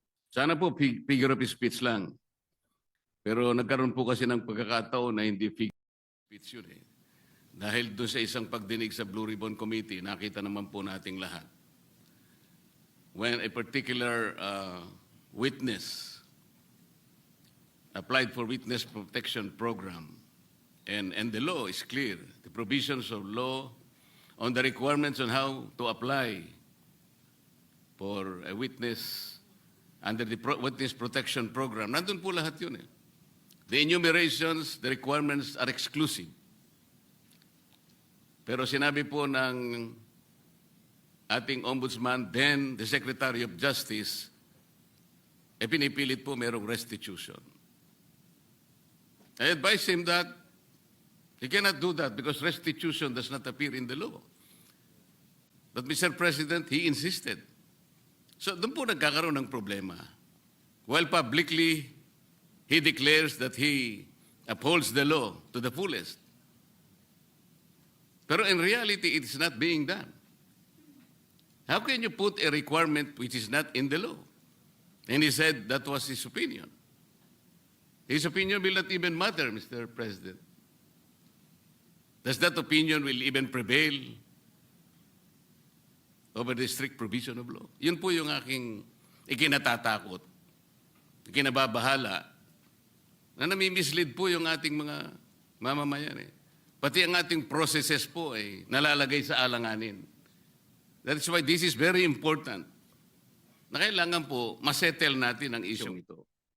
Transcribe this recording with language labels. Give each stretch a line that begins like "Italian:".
Filipino: Sana po figure of speech lang. Pero nagkaroon po kasi ng pagkakataon na hindi figure of speech yun eh. Dahil doon sa isang pagdinig sa Blue Ribbon Committee, nakita naman po nating lahat
English: when a particular witness applied for witness protection program, and the law is clear, the provisions of law on the requirements on how to apply for a witness under the witness protection program.
Filipino: Nandun po lahat yun eh.
English: The enumerations, the requirements are exclusive.
Filipino: Pero sinabi po ng ating ombudsman,
English: then the Secretary of Justice,
Filipino: pinipilit po merong restitution.
English: I advise him that he cannot do that because restitution does not appear in the law. But Mr. President, he insisted.
Filipino: So doon po nagkakaroon ng problema.
English: While publicly, he declares that he upholds the law to the fullest. Pero in reality, it is not being done. How can you put a requirement which is not in the law? And he said that was his opinion. His opinion will not even matter, Mr. President. Does that opinion will even prevail over the strict provision of law?
Filipino: Yun po yung aking ikinatatakot, ikinababahala, na nami-mislead po yung ating mga mamamayan eh. Pati ang ating processes po ay nalalagay sa alanganin.
English: That's why this is very important.
Filipino: Na kailangan po masettle natin ang issue ito.